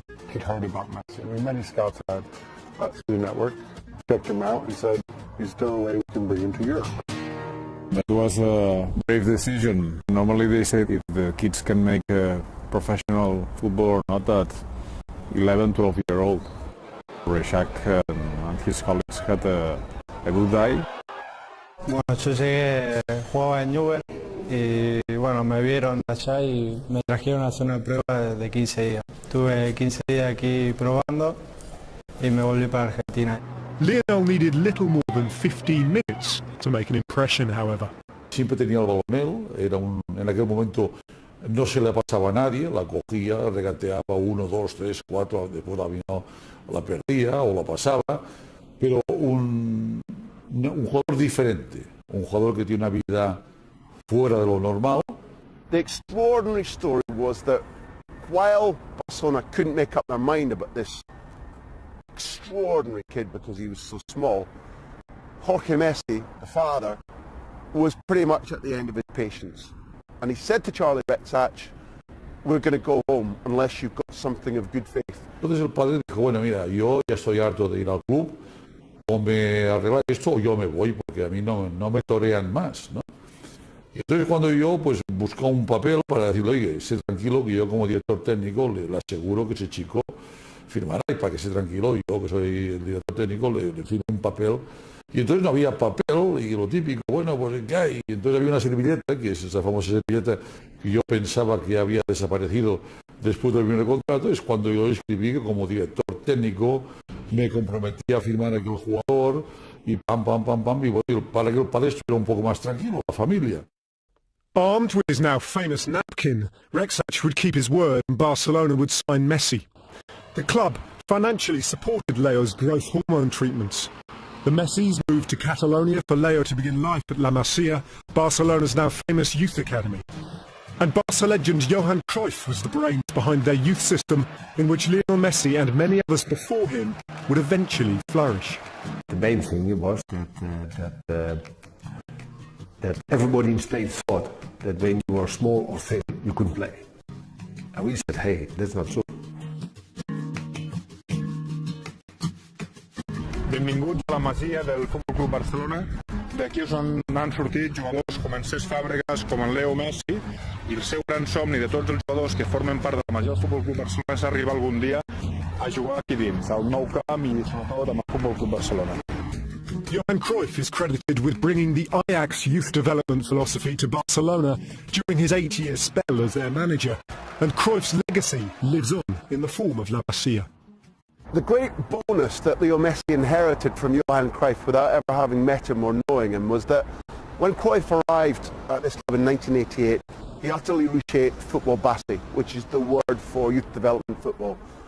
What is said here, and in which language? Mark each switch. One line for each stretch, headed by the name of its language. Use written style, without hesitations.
English: He'd heard about Messi. I mean, many scouts had that through the network, checked him out and said, he's still a way we can bring him to Europe. That was a brave decision. Normally they say if the kids can make a professional football or not at 11, 12-year-old. Reshak and his colleagues had a good day.
Spanish: Bueno, yo llegué, jugaba en Newell y bueno, me vieron allá y me trajeron a hacer una prueba de 15 días. Tuve 15 días aquí probando y me volví para Argentina.
English: Lionel needed little more than 15 minutes to make an impression, however.
Spanish: Siempre tenía el balón él, en aquel momento no se le pasaba a nadie, la cogía, regateaba 1, 2, 3, 4, después la perdía o la pasaba, pero un jugador diferente, un jugador que tiene una habilidad fuera de lo normal.
English: The extraordinary story was that while Barcelona couldn't make up their mind about this extraordinary kid because he was so small, Jorge Messi, the father, was pretty much at the end of his patience. And he said to Charlie Rectouch, we're going to go home unless you've got something of good faith.
Spanish: Entonces el padre dijo, bueno, mira, yo ya estoy harto de ir al club, o me arregla esto o yo me voy, porque a mí no me torean más, ¿no? Y entonces cuando yo pues busco un papel para decirle, oye, sé tranquilo que yo como director técnico le aseguro que ese chico firmará, y para que esté tranquilo, yo que soy el director técnico le firmo un papel Y entonces no había papel y lo típico, bueno, pues ¿qué hay? Y entonces había una servilleta, que es esa famosa servilleta que yo pensaba que había desaparecido después del primer contrato. Es cuando yo escribí que como director técnico me comprometí a firmar a aquel jugador y pam, y bueno, para que el padre estuviera un poco más tranquilo, la familia.
English: Armed with his now famous napkin, Rexach would keep his word and Barcelona would sign Messi. The club financially supported Leo's growth hormone treatments. The Messis moved to Catalonia for Leo to begin life at La Masia, Barcelona's now famous youth academy. And Barca legend Johan Cruyff was the brains behind their youth system in which Lionel Messi and many others before him would eventually flourish. The main thing was that everybody in Spain thought that when you were small or thin, you couldn't play. And we said, hey, that's not so.
Catalan: Benvinguts a la masia del Futbol Club Barcelona. D'aquí és on han sortit jugadors com en Cesc Fàbregas, com en Leo Messi, i el seu gran somni de tots els jugadors que formen part de la masia del Futbol Club Barcelona és arribar algun dia a jugar aquí dins, al nou camp i sobretot amb el Futbol Club Barcelona.
English: Johan Cruyff is credited with bringing the Ajax youth development philosophy to Barcelona during his 8-year spell as their manager, and Cruyff's legacy lives on in the form of La Masia. The great bonus that Leo Messi inherited from Johan Cruyff without ever having met him or knowing him was that when Cruyff arrived at this club in 1988, he utterly reshaped football base, which is the word for youth development football.